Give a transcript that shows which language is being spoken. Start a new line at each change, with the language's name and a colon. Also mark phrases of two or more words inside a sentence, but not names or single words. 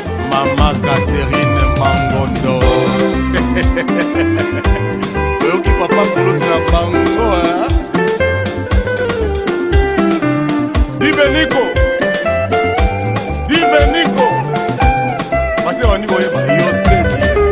Lingala: Mama Catherine Mangondo. Oyoki papa koloti na bango, hein? Dibe Nico. Dibe Nico.
French: Parce qu'on y voyait pas, yo, très bien.